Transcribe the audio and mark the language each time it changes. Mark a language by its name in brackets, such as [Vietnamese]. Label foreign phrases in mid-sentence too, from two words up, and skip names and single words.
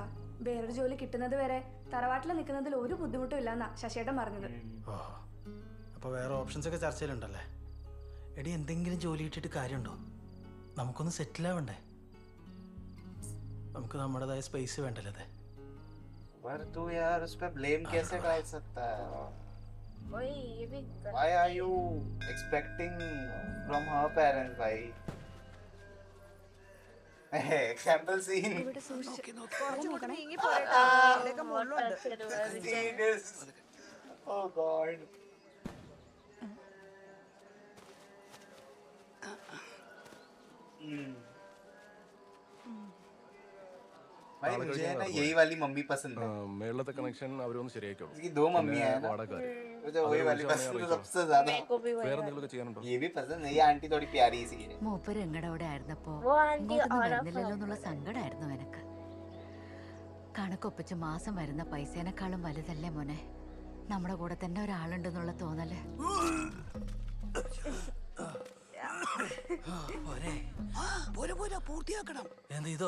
[Malayalam] വേറൊരു ജോലി കിട്ടുന്നത് വരെ തറവാട്ടിൽ നിൽക്കുന്നതിൽ ഒരു ബുദ്ധിമുട്ടും ഇല്ലെന്നാ ശശിയേട്ടൻ പറഞ്ഞത്. അപ്പൊ വേറെ ഓപ്ഷൻസ് ഒക്കെ ചർച്ചയിലുണ്ടല്ലേ? എടി എന്തെങ്കിലും ജോലി ഇട്ടിട്ട് കാര്യമുണ്ടോ? നമുക്കൊന്ന് സെറ്റിൽ ആവണ്ടേ? നമുക്ക് നമ്മുടേതായ സ്പേസ് വേണ്ടല്ലേ? അതെ. [Hindi] पर तू यार उस पे ब्लेम कैसे डाल सकता है? [English] Why are you expecting from her parents, भाई? Example scene. Serious. Oh God. [Hindi] भाई मुझे है ना यही वाली मम्मी पसंद है. [Malayalam] മേളത്തെ കണക്ഷൻ അവരൊന്ന് ശരിയാക്കിയോളൂ. [Hindi] इसकी 2 मम्मी है ना. मुझे वही वाली पसंद है सबसे ज्यादा. [Malayalam] വേറെ എന്തെങ്കിലുമൊക്കെ ചെയ്യാനുണ്ടോ? [Hindi] ये भी पसंद है. ये आंटी थोड़ी प्यारी सी है. [Malayalam] മൂപ്പര് എങ്ങടെ അവിടെ ആയിരുന്നപ്പോ വരുന്നില്ലല്ലോ എന്നുള്ള സങ്കടമായിരുന്നു എനക്ക്. കണക്കൊപ്പിച്ച് മാസം വരുന്ന പൈസേനേക്കാളും വലുതല്ലേ മോനെ നമ്മുടെ കൂടെ തന്നെ ഒരാളുണ്ടെന്നുള്ള തോന്നല്. പൂർത്തിയാക്കണം. എന്ത് ഇതോ?